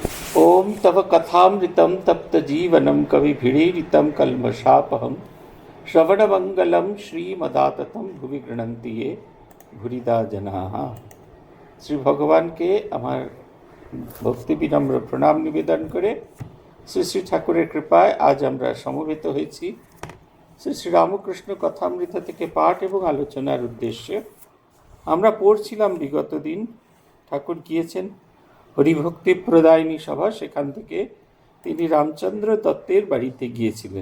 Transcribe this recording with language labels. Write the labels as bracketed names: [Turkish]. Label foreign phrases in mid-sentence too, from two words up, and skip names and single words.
[Sanskrit] ओम तव कथामृतं तप्तजीवनं कविभिरीडितं कल्मषापहं श्रवणमङ्गलं श्रीमदाततं भुवि गृह्णन्ति ये भूरिदा जनाः। [Bangla] শ্রী ভগবানকে আমার ভক্তি বিনম্র প্রণাম নিবেদন করে শ্রী শ্রী ঠাকুরের কৃপায় আজ আমরা সমবেত হয়েছি শ্রী শ্রী রামকৃষ্ণ কথামৃত থেকে পাঠ এবং আলোচনার উদ্দেশ্যে। আমরা পড়ছিলাম বিগত দিন ঠাকুর গিয়েছেন হরিভক্তি প্রদায়িনী সভা, সেখান থেকে তিনি রামচন্দ্র দত্তের বাড়িতে গিয়েছিলেন।